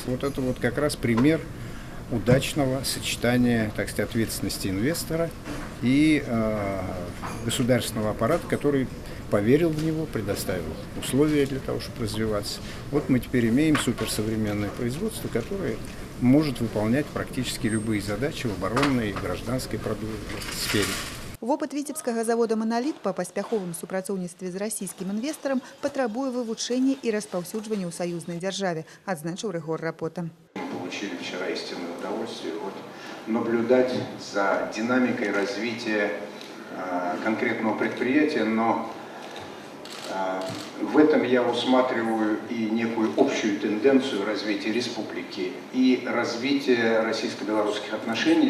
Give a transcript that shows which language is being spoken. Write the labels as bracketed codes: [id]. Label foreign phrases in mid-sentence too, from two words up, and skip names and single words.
[ru] Вот это вот как раз пример удачного сочетания, так сказать, ответственности инвестора и государственного аппарата, который поверил в него, предоставил условия для того, чтобы развиваться. Вот мы теперь имеем суперсовременное производство, которое может выполнять практически любые задачи в оборонной и гражданской сфере. [be] Вопыт віцебскага завода «Монолит» па паспяховым супрацоўніцтве з расійскім інвестарам патрабуе вывучэння і распаўсюджвання ў саюзнай дзяржаве, адзначыў Рыгор Рапота. [ru] Получили вчера истинное удовольствие наблюдать за динамикой развития конкретного предприятия, но в этом я усматриваю и некую общую тенденцию развития республики и развития российско-белорусских отношений.